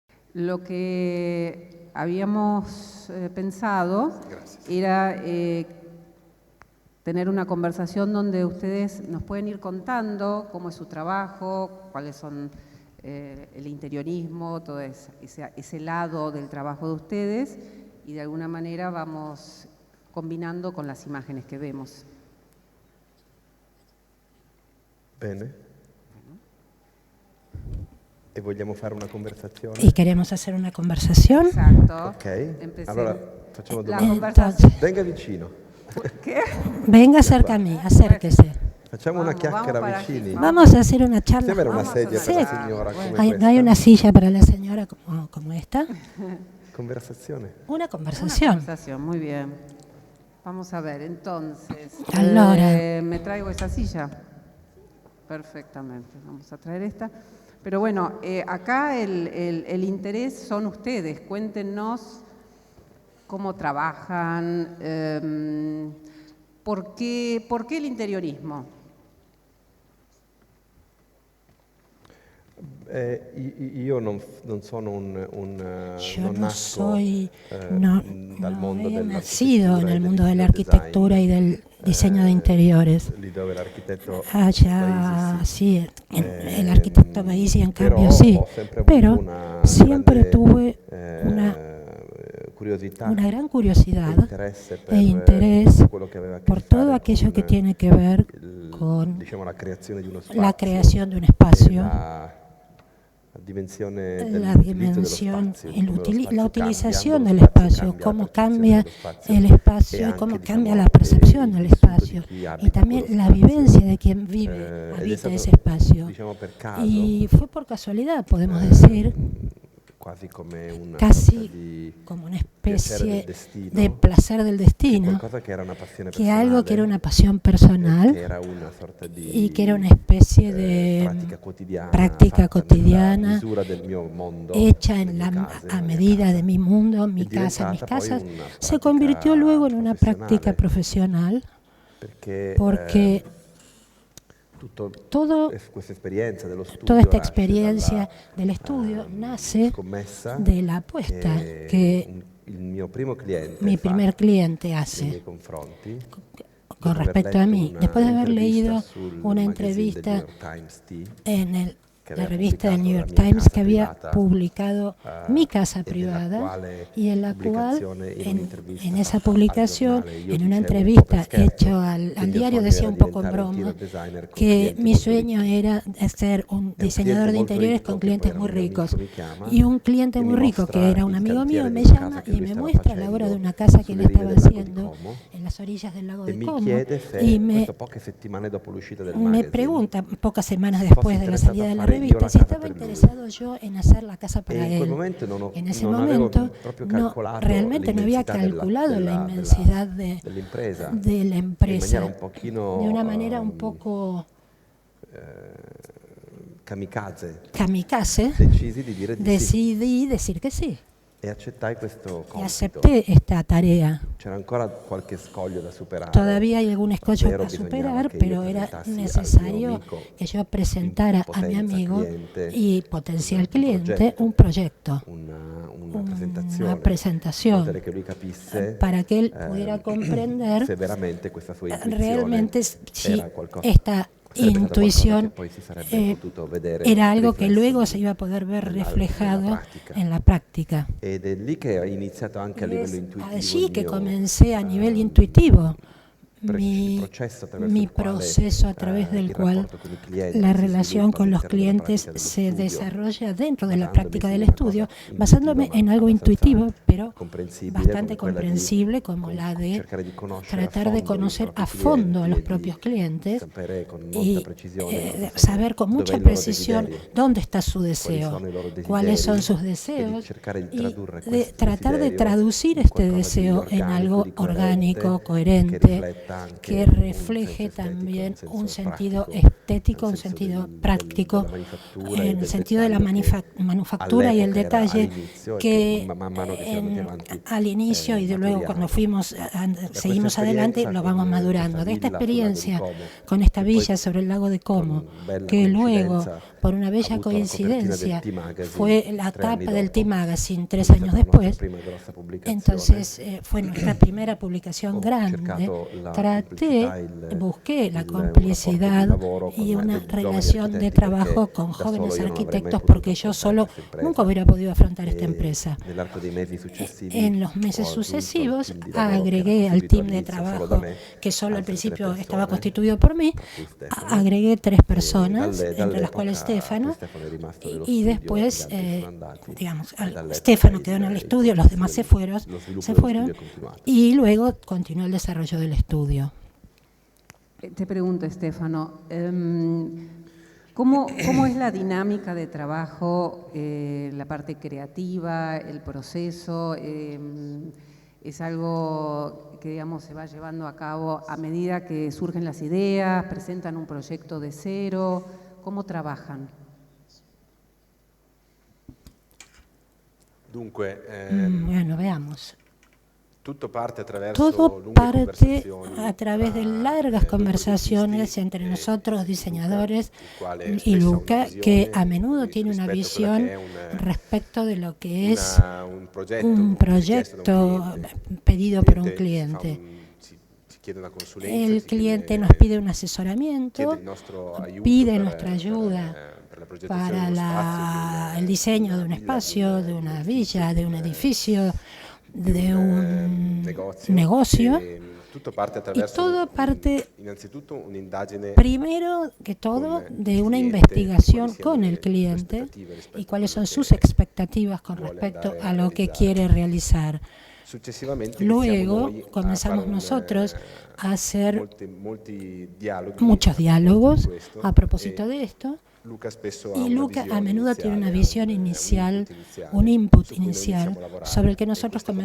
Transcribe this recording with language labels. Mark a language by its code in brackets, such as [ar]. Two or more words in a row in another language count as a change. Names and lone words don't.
[es] Lo que habíamos pensado era tener una conversación donde ustedes nos pueden ir contando cómo es su trabajo, cuáles son el interiorismo, todo ese lado del trabajo de ustedes, y de alguna manera vamos combinando con las imágenes que vemos. [it] Bene. E vogliamo fare una conversazione? [es] Y queremos hacer una conversación. Exacto. Ok, Empecemos. [it] allora facciamo [es] La [it] domande. [es] conversación. [it] Venga vicino. [es] ¿Qué? Venga cerca a mí, acérquese. [it] Facciamo [es] Vamos, [it] una chiacchiera [es] vamos para [it] vicini. [es] aquí. Vamos a hacer una charla. [it] Sembra una [es] Vamos a [it] sedia per [es] una [it] la [es] charla. [it] signora [es] Bueno. [it] come [es] ¿No hay una [it] questa? [es] silla para la señora como esta? [it] Conversazione. [es] Una Una conversación. conversación, muy bien. Vamos a ver, entonces. [it] Allora. [es] ¿Me traigo esa silla? Perfectamente, vamos a traer esta. Pero bueno, acá el interés son ustedes. Cuéntenos cómo trabajan, ¿por qué el interiorismo? [it] Io non sono [es] Yo [it] non [es] no [it] nasco [es] soy, [it] dal mondo [es] he [it] dell'architettura [es] nacido en [it] e [es] el mundo de la [it] dell'interior [es] arquitectura y [it] design, [es] del diseño de interiores. [it] lì dove l'architetto [es] Allá [it] Paesi, [es] sí, el arquitecto Paesi en [it] però [es] cambio sí, [it] ho sempre avuto [es] pero [it] una [es] siempre [it] grande, [es] tuve [it] curiosità [es] una gran curiosidad [it] e [es] interés [it] tutto quello che aveva a che [es] por todo [it] fare [es] aquello [it] con [es] que tiene que ver con [it] diciamo, la creazione di uno spazio, [es] la creación de un espacio, [it] la dimensione [es] la [it] dell'utilizzo [es] dimensión, [it] dello spazio, come lo spazio [es] la utilización [it] cambia, [es] del [it] lo spazio [es] espacio, [it] cambia, [es] cómo [it] la percezione cambia dello spazio [es] el [it] e [es] espacio y [it] anche, [es] cómo [it] diciamo, [es] cambia la percepción del [it] il vissuto [es] espacio [it] di chi abita [es] y también [it] quello [es] la [it] spazio. [es] vivencia de quien vive, [it] Ed è [es] habita [it] stato, [es] ese espacio. [it] diciamo, per caso, [es] Y fue por casualidad, podemos decir, [it] quasi come una [es] casi [it] sorta di [es] como una [it] piacere del [es] especie [it] destino, [es] de placer del [it] che [es] destino, [it] qualcosa che era una passione [es] que [it] personale, [es] algo que era una pasión [it] che [es] personal [it] era una sorta di [es] y que era una especie de práctica cotidiana [it] nella misura del mio mondo, [es] hecha [it] delle mie case, [es] a [it] nella mia [es] medida [it] casa. [es] de mi mundo, mi [it] È [es] casa, mis [it] diventata poi [es] casas, [it] una [es] se [it] pratica [es] convirtió luego en una práctica profesional [it] perché [es] porque [it] questa esperienza dello studio [es] toda esta [it] nasce [es] experiencia [it] dalla, [es] del estudio nace [it] scommessa [es] de la apuesta que [it] il mio primo cliente [es] mi [it] fa [es] primer cliente [it] nei miei [es] hace [it] confronti [es] con [it] dopo aver [es] respecto a [it] letto [es] mí. Después de haber [it] un'intervista [es] leído [it] sul [es] una [it] magazine del [es] entrevista [it] New York Times [es] en [it] che [es] la [it] aveva [es] revista del [it] pubblicato [es] New [it] la [es] York [it] mia [es] Times [it] casa [es] que había [it] privata, [es] publicado mi casa [it] e nella [es] privada [it] quale [es] y en la cual, [it] pubblicazione, in [es] en [it] un'intervista [es] esa [it] fatta al [es] publicación, [it] giornale, io [es] en una [it] dicevo un po' [es] entrevista [it] per scherzo [es] hecha [it] che il [es] al [it] mio [es] diario, [it] sogno [es] decía [it] era [es] un poco en [it] diventare un [es] broma [en] interior designer [it] con [es] que [it] clienti [es] mi [it] molto [es] sueño [it] ricchi. [es] era ser un [it] E [es] diseñador de [it] molto [es] interiores [it] ricco, [es] con [it] che [es] clientes [it] poi [es] muy [it] era un mio [es] ricos. [it] amico, mi chiama [es] Y un cliente [it] e [es] muy [it] mi [es] rico, que [it] mostra [es] era un [it] il [es] amigo mío, [it] cantiere [es] me [it] di una [es] llama [it] casa che [es] y [it] lui [es] me [it] stava [es] muestra la obra de [it] facendo [es] una casa que él [it] sulle rive [es] estaba [it] del lago di [es] haciendo [it] Como [es] en las orillas del lago [it] e [es] de [it] mi [es] Como [it] chiede se, [es] y me [it] questo poche settimane dopo l'uscita del [es] me [it] magazine, [es] pregunta, pocas semanas después de la salida de la revista, si estaba interesado yo en hacer la casa para [it] e in quel [es] él. [it] momento [es] En ese [it] non avevo [es] momento [it] proprio [es] no, [it] calcolato [es] realmente no había [it] l'immensità [es] calculado la inmensidad [it] dell'impresa, [es] de la [it] in [es] empresa [it] maniera un pochino [es] de una manera un poco kamikaze, [it] decisi di dire di sì [es] decidí decir que sí [it] e accettai questo [es] y [it] compito. [es] acepté esta tarea. [it] C'era ancora qualche scoglio da superare. [es] Todavía hay algún escollo [it] Ovvero [es] a [it] bisognava [es] superar, [it] che io [es] pero era [it] presentassi al mio [es] necesario [it] amico, [es] que yo presentara a mi [it] potenza [es] amigo [it] cliente, [es] y potencial [it] un [es] cliente [it] progetto, [es] un proyecto, [it] una [es] una [it] presentazione, [es] presentación, [it] in modo che lui capisse [es] para que él pudiera comprender [it] se veramente questa sua intuizione [es] realmente si [it] era qualcosa, [es] esta [it] sarebbe stata [es] intuición [it] qualcosa che poi si sarebbe potuto vedere [es] era algo que [it] riflesso [es] luego se iba a poder ver [it] nella [es] reflejado [it] pratica. [es] en la práctica. [it] Ed è lì che ho iniziato anche a [es] Y [it] livello [es] es [it] intuitivo [es] allí [it] il [es] que [it] mio, [es] comencé a nivel intuitivo mi [it] processo attraverso [es] mi [it] il quale, [es] proceso a través del [it] il [es] cual [it] rapporto con i clienti [es] la [it] si [es] relación [it] sviluppa [es] con los [it] all'interno della [es] clientes [it] pratica dello [es] se [it] studio, [es] desarrolla dentro de la [it] basandomi [es] práctica [it] su [es] del [it] una [es] estudio, [it] cosa [es] basándome [it] intuitiva, [es] en [it] ma [es] algo [it] abbastanza [es] intuitivo, pero [it] comprensibile, [es] bastante [it] come quella di [es] comprensible, como la de [it] cercare di conoscere [es] tratar de conocer a fondo a los propios clientes [it] sapere con molta [es] y [it] precisione cosa sono, [es] saber con mucha [it] dov'è il loro [es] precisión [it] desiderio, [es] dónde está su [it] quali [es] deseo, [it] sono i loro desideri, [es] cuáles son sus [it] e di [es] deseos [it] cercare di [es] y [it] tradurre [es] de [it] questo [es] tratar de [it] desiderio [es] traducir [it] in [es] este [it] qualcosa di [es] deseo en [it] organico, [es] algo [it] di [es] orgánico, [it] che [es] coherente, [it] rifletta anche [es] que [it] un [es] refleje [it] senso estetico, [es] también un [it] senso [es] sentido [it] pratico, [es] estético, un [it] nel senso [es] sentido [it] della [es] práctico, [it] manifattura e [es] en el [it] del [es] sentido de la [it] dettaglio che [es] manufactura y el [it] all'epoca era [es] detalle [it] all'inizio e [es] que [it] man mano che siamo andati avanti [es] al inicio y de luego cuando fuimos, seguimos adelante, lo vamos madurando. De esta experiencia con esta villa sobre el lago de Como, que luego por una bella [it] avuto la copertina del [es] coincidencia, [it] T-Magazine [es] fue la [it] 3 anni [es] tapa del [it] dopo. [es] T-Magazine 3 [it] Questa è [es] años [it] stata la [es] después. [it] nostra prima grossa pubblicazione. [es] Entonces fue nuestra primera publicación [it] Ho [es] grande. [it] cercato la [es] Traté, [it] complicità, [es] busqué la [it] un [es] complicidad [it] rapporto di lavoro con [es] y una [it] dei giovani [es] relación de [it] architetti, [es] trabajo [it] perché [es] con [it] da [es] jóvenes [it] solo io non avrei mai [es] arquitectos [it] potuto [es] porque yo [it] affrontare [es] solo [it] questa impresa. [es] nunca hubiera podido afrontar esta empresa. [it] Nell'arco dei mesi successivi [es] En los meses [it] ho aggiunto al [es] sucesivos [it] team di lavoro, che era [es] agregué al [it] costituito [es] team de [it] all'inizio solo da [es] trabajo, [it] me, [es] que solo al [it] altre 3 [es] principio estaba [it] persone, [es] constituido por mí, [it] tra cui Stefano. [es] agregué 3 personas, entre las cuales [it] Dall'epoca [es] Stefano, [it] Stefano è rimasto nello [es] y [it] studio, [es] después, [it] gli altri sono andati, [es] digamos, [it] e dall'epoca [es] Stefano quedó en el estudio, los demás se fueron, [it] lo sviluppo [es] se [it] dello [es] fueron [it] studio è continuato. [es] y luego continuó el desarrollo del estudio. Te pregunto, Stefano, ¿cómo es la dinámica de trabajo, la parte creativa, el proceso? ¿Es algo que, digamos, se va llevando a cabo a medida que surgen las ideas, presentan un proyecto de cero? ¿Cómo trabajan? [it] Dunque, [es] Bueno, veamos. [it] tutto parte attraverso [es] Todo [it] lunghe [es] parte [it] conversazioni [es] a través de [it] tra [es] largas [it] due [es] conversaciones [it] progettisti [es] entre [it] e [es] nosotros, diseñadores, [it] il quale [es] y [it] spesso ha una [es] Luca, [it] visione [es] que a menudo tiene una [it] rispetto a quella [es] visión [it] che è [es] respecto de lo que es [it] un [es] un [it] progetto richiesto da un [es] proyecto [it] cliente. [es] pedido por un [it] Il [es] cliente. [it] si chiede una consulenza, [es] El [it] si [es] cliente [it] chiede- [es] nos pide un [it] chiede [es] asesoramiento, [it] il nostro aiuto [es] pide [it] per- [es] nuestra ayuda [it] per la progettazione [es] para [it] di uno spazio, [es] el diseño de un [it] villa, [es] espacio, de una villa, de un edificio, [it] di [es] de un [it] negozio. [es] negocio. [it] E tutto parte [es] Y [it] attraverso [es] todo parte, [it] innanzitutto un'indagine [es] primero que todo, [it] con [es] de [it] il [es] una [it] cliente, [es] investigación [it] quali siano [es] con [it] le [es] el [it] sue [es] cliente [it] aspettative rispetto [es] y [it] a [es] cuáles [it] quello [es] son sus [it] che [es] expectativas con [it] vuole [es] respecto [it] andare [es] a lo que [it] realizzare. [es] quiere realizar. [it] Successivamente [es] Luego [it] iniziamo noi [es] comenzamos [it] a fare [es] nosotros a hacer [it] molti dialoghi [es] muchos [it] a [es] diálogos [it] proposito di questo, [es] a propósito [it] e [es] de esto. [it] Luca spesso ha [es] Y [it] una [es] Luca a [it] visione [es] menudo tiene una [it] iniziale, [es] visión inicial, [it] un input [es] un input [it] iniziale su cui noi [es] inicial, [it] iniziamo a lavorare. [es] sobre el que [it] E [es] nosotros [it] queste